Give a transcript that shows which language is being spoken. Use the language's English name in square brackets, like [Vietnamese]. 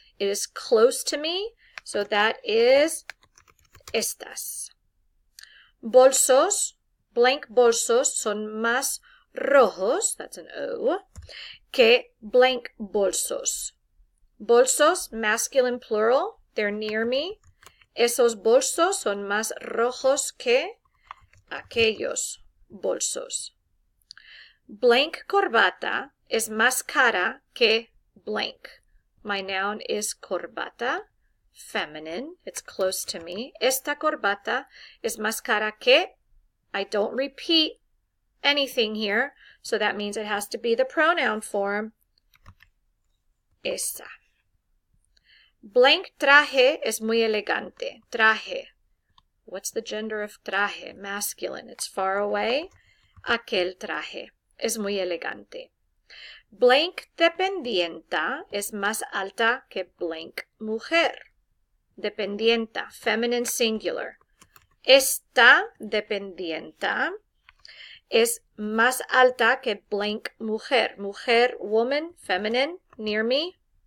[English] It is close to me, so that is estas. [Spanish] Bolsos, blank bolsos son más rojos, [English] that's an O, [Spanish] que blank bolsos. [English] Bolsos, masculine plural, they're near me. [Spanish] Esos bolsos son más rojos que aquellos bolsos. Blank corbata es más cara que blank. [English] My noun is corbata, feminine, it's close to me. [Spanish] Esta corbata es más cara que, [English] I don't repeat anything here, so that means it has to be the pronoun form, esa. [Spanish] Blank traje es muy elegante. [English] Traje. What's the gender of traje? Masculine. It's far away. [Spanish] Aquel traje es muy elegante. Blank dependienta es más alta que blank mujer. Dependienta, [English] feminine singular. [Spanish] Esta dependienta es más alta que blank mujer. [English] Mujer, woman, feminine, near me.